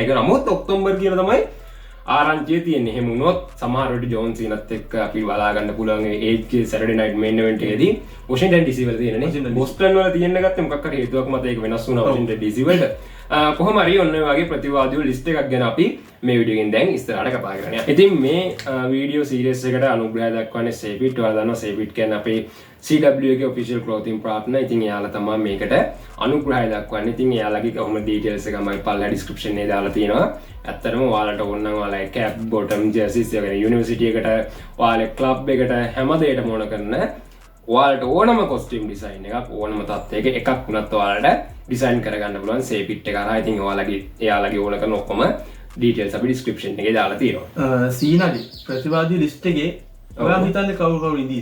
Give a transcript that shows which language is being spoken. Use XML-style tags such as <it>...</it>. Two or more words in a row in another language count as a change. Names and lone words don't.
<si>ඒක නමුත් ඔක්තෝබර් කියලා තමයි ආරංචිය තියෙන්නේ. එහෙම වුණොත් සමහර වෙලට ජෝන් සීනත් එක්ක අපි බලා ගන්න පුළුවන් ඒ ඒජ්ගේ සැටර්ඩේ නයිට් මේන් ඉවෙන්ට් එකේදී වොෂින්ටන් DC වල තියෙනනේ. බොස්ටන් වල තියෙන්න ගත්තේ මොකක් හරි හේතුවක් මත ඒක වෙනස් වුණා වොෂින්ටන් DC වලට. කොහොම හරි ඔන්න ඔය වගේ ප්‍රතිවාදියෝ ලිස්ට් එකක් ගැන අපි මේ වීඩියෝ එකෙන් දැන් ඉස්සරහට කතා කරන්න යනවා. ඉතින් මේ වීඩියෝ සීරීස් එකට අනුග්‍රහය දක්වන්නේ සේපිට්. ඔයාලා දන්නවා සේපිට් කියන්නේ අපේ CW එකේ</si> <en>official clothing partner.</en> <si>ඉතින් එයාලා තමයි මේකට අනුග්‍රහය දක්වන්නේ. ඉතින් එයාලගේ කොහොම details එක මම පල්ලා description එකේ දාලා තියෙනවා. ඇත්තටම ඔයාලට ඕන නම් ඔයාලා</si> <en>cap bottom jerseys</en> <si>එක යුනිවර්සිටි එකට ඔයාලා club එකට හැම දෙයකටම ඕන කරන ඔයාලට ඕනම</si> <en>costume design</en> <si>එකක් ඕනම තත්ත්වයක එකක් වුණත් ඔයාලට design කරගන්න පුළුවන් සේපිට් එක හරහා. ඉතින් එයාලගේ ඕන කරන ඔක්කොම details අපි description එකේ දාලා තියෙනවා. සීනාගේ ප්‍රතිවාදී ලිස්ට් එකේ ඔයා හිතන්නේ කවුරු ඉඳීද?</si>